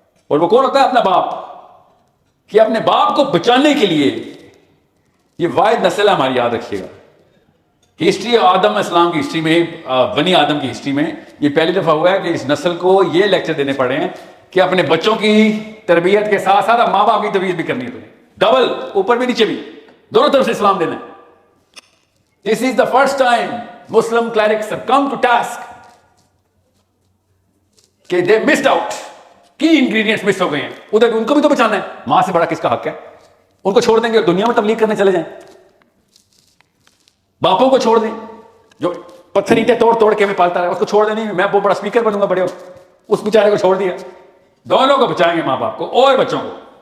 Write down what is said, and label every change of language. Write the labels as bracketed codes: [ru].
[ur] اور وہ کون ہوتا ہے؟ اپنا باپ. کہ اپنے باپ کو بچانے کے لیے یہ واحد نسل ہے ہماری, یاد رکھیے گا. ہسٹری آدم اسلام کی ہسٹری میں, بنی آدم کی ہسٹری میں یہ پہلی دفعہ ہوا ہے کہ اس نسل کو یہ لیکچر دینے پڑے ہیں کہ اپنے بچوں کی تربیت کے ساتھ ساتھ ماں باپ کی تربیت بھی کرنی ہے تمہیں, ڈبل, اوپر بھی نیچے بھی, دونوں طرف سے اسلام دینا ہے. [en] This is the first time Muslim clerics have come to task کہ they missed out, [ur] کی انگریڈینٹس مس ہو گئے ہیں. ادھر ان کو بھی تو بچانا ہے. ماں سے بڑا کس کا حق ہے؟ ان کو چھوڑ دیں گے اور دنیا میں تبلیغ کرنے چلے جائیں. باپوں کو چھوڑ دیں جو پتھر اینٹیں توڑ توڑ کے ہمیں پالتا رہا, اس کو چھوڑ دیں. نہیں میں وہ بڑا اسپیکر بنوں گا بڑے, اس بیچارے کو چھوڑ دیا. دونوں کو بچائیں گے, ماں باپ کو اور بچوں کو.